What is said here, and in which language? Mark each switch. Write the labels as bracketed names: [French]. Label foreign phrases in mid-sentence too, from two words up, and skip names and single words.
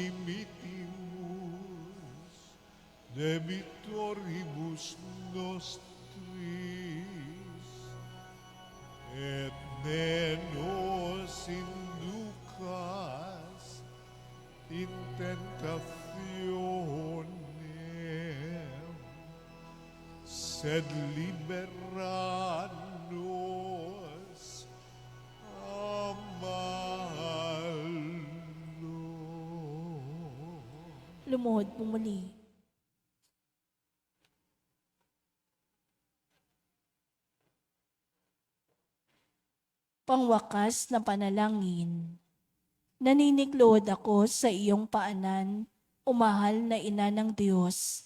[Latin] dimittimus debitoribus nostris, et ne nos inducas in tentationem, sed libera nos a malo. [Filipino] Lumuhod po muli. Pangwakas na panalangin. Naniniklod ako sa iyong paanan, umahal na ina ng Diyos.